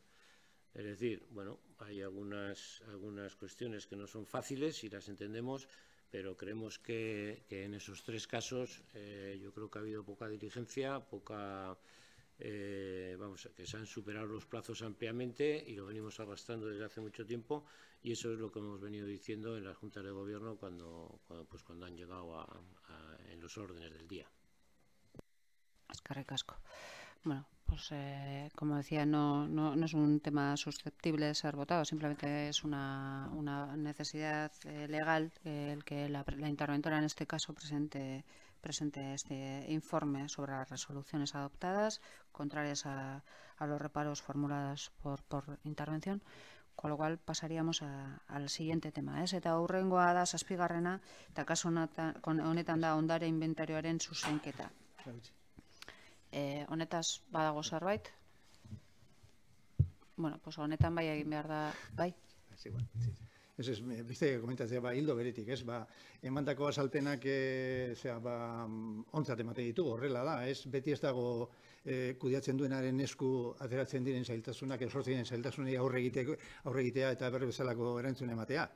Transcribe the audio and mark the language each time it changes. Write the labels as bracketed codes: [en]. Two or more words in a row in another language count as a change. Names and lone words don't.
[es] Es decir, bueno, hay algunas cuestiones que no son fáciles y las entendemos, pero creemos que en esos tres casos yo creo que ha habido poca diligencia, que se han superado los plazos ampliamente y lo venimos arrastrando desde hace mucho tiempo, y eso es lo que hemos venido diciendo en las juntas de gobierno cuando han llegado en los órdenes del día. [eu] Eskerrik asko. [es] Bueno, pues como decía, no es un tema susceptible de ser votado, simplemente es una necesidad legal el que la interventora en este caso presente este informe sobre las resoluciones adoptadas, contrarias a los reparos formulados por intervención, con lo cual pasaríamos al siguiente tema. [eu] Eta hurrengoa da 7. eta kasu honetan da ondare inventarioaren zuzenketa. Honetaz badago zerbait? [es] Bueno, pues [eu] honetan bai egin behar da, bai? Ez, beste komentatzea, hildo beretik, ez, emandako azalpenak, ontzat ematen ditugu, horrela da, ez, beti ez dago kudeatzen duenaren esku ateratzen diren zailtasunak, sortzen diren zailtasunei aurre egitea eta berri bezalako erantzun ematea.